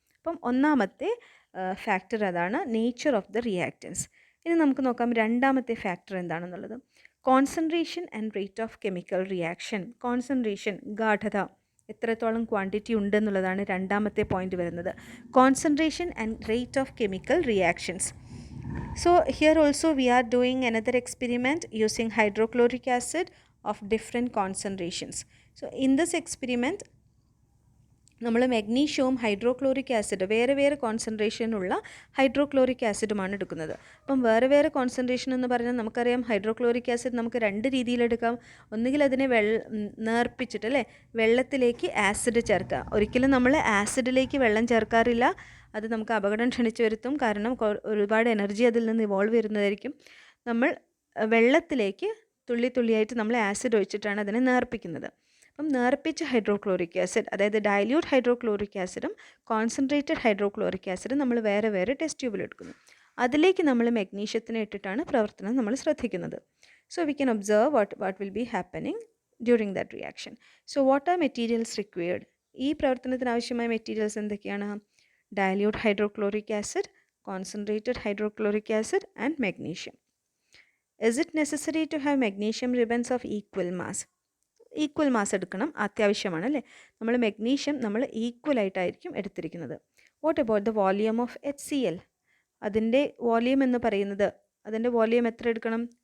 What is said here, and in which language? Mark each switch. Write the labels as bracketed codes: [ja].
[ml] അപ്പം ഒന്നാമത്തെ ഫാക്ടർ അതാണ്, [en] Nature of the reactants. [ml] ഇനി നമുക്ക് നോക്കാം രണ്ടാമത്തെ ഫാക്ടർ എന്താണെന്നുള്ളത്. [en] Concentration and rate of chemical reaction. [ml] Concentration, ഗാഢത, എത്രത്തോളം ക്വാണ്ടിറ്റി ഉണ്ടെന്നുള്ളതാണ് രണ്ടാമത്തെ പോയിന്റ് വരുന്നത്. [en] Concentration and rate of chemical reactions. So here also we are doing another experiment using hydrochloric acid of different concentrations. So in this experiment [ml] നമ്മൾ മെഗ്നീഷ്യവും hydrochloric acid, വേറെ വേറെ കോൺസെൻട്രേഷനുള്ള hydrochloric ആസിഡുമാണ് എടുക്കുന്നത്. അപ്പം വേറെ വേറെ കോൺസെൻട്രേഷൻ എന്ന് പറഞ്ഞാൽ നമുക്കറിയാം, ഹൈഡ്രോക്ലോറിക് ആസിഡ് നമുക്ക് രണ്ട് രീതിയിലെടുക്കാം. ഒന്നുകിൽ അതിനെ നേർപ്പിച്ചിട്ട് അല്ലേ, വെള്ളത്തിലേക്ക് ആസിഡ് ചേർക്കുക. ഒരിക്കലും നമ്മൾ ആസിഡിലേക്ക് വെള്ളം ചേർക്കാറില്ല, അത് നമുക്ക് അപകടം ക്ഷണിച്ചു വരുത്തും. കാരണം ഒരുപാട് എനർജി അതിൽ നിന്ന് ഇവോൾവ് വരുന്നതായിരിക്കും. നമ്മൾ വെള്ളത്തിലേക്ക് തുള്ളി തുള്ളിയായിട്ട് നമ്മൾ ആസിഡ് ഒഴിച്ചിട്ടാണ് അതിനെ നേർപ്പിക്കുന്നത്. അപ്പം നേർപ്പിച്ച ഹൈഡ്രോക്ലോറിക് ആസിഡ്, അതായത് ഡൈല്യൂട്ട് ഹൈഡ്രോക്ലോറിക് ആസിഡും കോൺസെൻട്രേറ്റഡ് ഹൈഡ്രോക്ലോറിക് ആസിഡും നമ്മൾ വേറെ വേറെ ടെസ്റ്റ് ട്യൂബിൽ എടുക്കുന്നു. അതിലേക്ക് നമ്മൾ മെഗ്നീഷ്യത്തിനെ ഇട്ടിട്ടാണ് പ്രവർത്തനം നമ്മൾ ശ്രദ്ധിക്കുന്നത്. [en] So we can observe what will be happening during that reaction. So what are materials required? [ml] ഈ പ്രവർത്തനത്തിന് ആവശ്യമായ മെറ്റീരിയൽസ് എന്തൊക്കെയാണ്? [en] Dilute hydrochloric acid, concentrated hydrochloric acid and magnesium. Is it necessary to have magnesium ribbons of equal mass? [ml] Equal mass എടുക്കണം, അത്യാവശ്യമാണ് അല്ലേ. നമ്മൾ magnesium നമ്മൾ equal ആയിട്ടായിരിക്കും എടുത്തിരിക്കുന്നത്. [en] What about the volume of HCl? [ml] അതിൻ്റെ വോളിയം എന്ന് പറയുന്നത്, അതിൻ്റെ വോളിയം എത്ര എടുക്കണം?